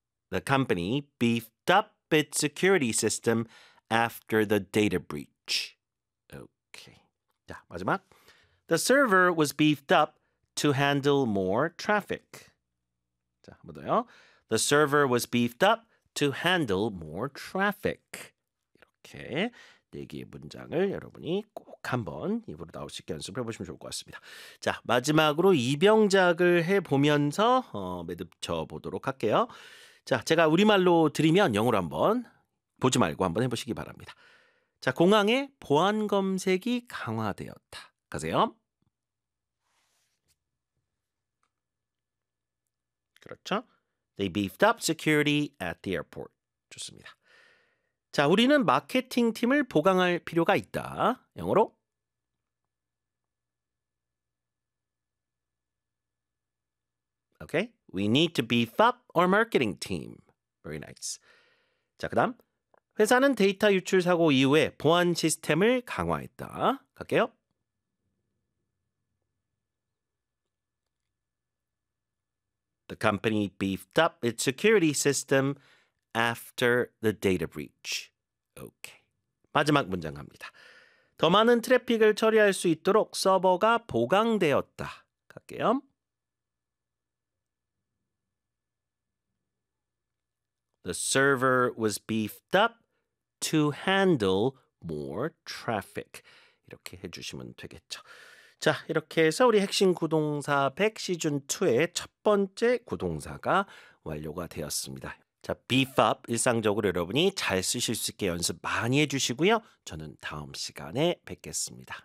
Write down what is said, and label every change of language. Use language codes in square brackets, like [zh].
[en] The company beefed up its security system after the data breach. [ko] 오케이. 자, 마지막. [en] The server was beefed up to handle more traffic. [ko] 자, 한번 더요. [en] The server was beefed up to handle more traffic. [ko] 이렇게 네 개의 문장을 여러분이 꼭 한번 입으로 나올 수 있게 연습해 보시면 좋을 것 같습니다. 자, 마지막으로 입영작을 해 보면서 매듭 쳐 보도록 할게요. 자, 제가 우리말로 드리면 영어로 한번 보지 말고 한번 해보시기 바랍니다. 자, 공항에 보안 검색이 강화되었다. 가세요. 그렇죠? [en] They beefed up security at the airport. [ko] 좋습니다. 자, 우리는 마케팅 팀을 보강할 필요가 있다. 영어로. 오케이. [en] Okay. We need to beef up our marketing team. Very nice. [ko] 자, 그다음 회사는 데이터 유출 사고 이후에 보안 시스템을 강화했다. 갈게요. [en] The company beefed up its security system after the data breach. [ko] 오케이. 마지막 문장 갑니다. 더 많은 트래픽을 처리할 수 있도록 서버가 보강되었다. 갈게요. [en] The server was beefed up to handle more traffic. [ko] 이렇게 해주시면 되겠죠. 자, 이렇게 해서 우리 핵심 구동사 100 시즌 2의 첫 번째 구동사가 완료가 되었습니다. 자, beef up 일상적으로 여러분이 잘 쓰실 수 있게 연습 많이 해주시고요. 저는 다음 시간에 뵙겠습니다.